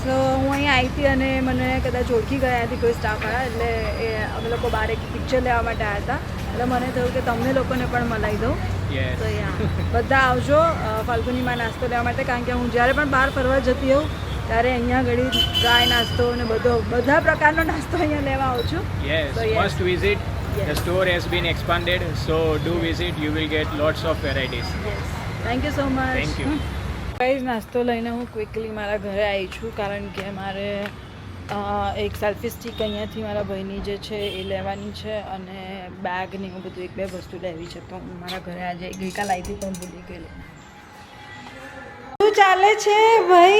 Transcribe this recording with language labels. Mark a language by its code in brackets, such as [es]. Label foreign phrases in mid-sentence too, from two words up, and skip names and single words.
[gu] સો હું અહીંયા આવી હતી અને મને કદાચ ઓળખી ગયા હતી કોઈ સ્ટાફ આવ્યા એટલે એ અમે લોકો બહાર એક પિક્ચર લેવા માટે આવ્યા હતા એટલે મને થયું કે તમને લોકોને પણ મલાઈ દઉં. યસ તો યા બધા આવજો ફાલ્ગુનીમાં નાસ્તો લેવા માટે, કારણ કે હું જ્યારે પણ બહાર ફરવા જતી હોઉં ત્યારે અહીંયા ઘડી ડ્રાય નાસ્તો અને બધા પ્રકારનો નાસ્તો અહીંયા લેવા આવું છું. યસ [en] So, yes. must visit. The store has been expanded, so do visit. You will get lots of varieties. thank you so much. Thank you. [gu] ગાઈઝ નાસ્તો લઈને હું ક્વિકલી મારા ઘરે આવી છું કારણ કે મારે એક [en] selfie stick [gu] અહીંયાથી મારા ભાઈની જે છે એ લેવાની છે અને બેગ ને એવું બધું 1-2 વસ્તુ લેવી છે. તો હું મારા ઘરે આજે ગઈકાલ આવી હતી પણ ભૂલી ગયેલી. શું ચાલે છે ભાઈ?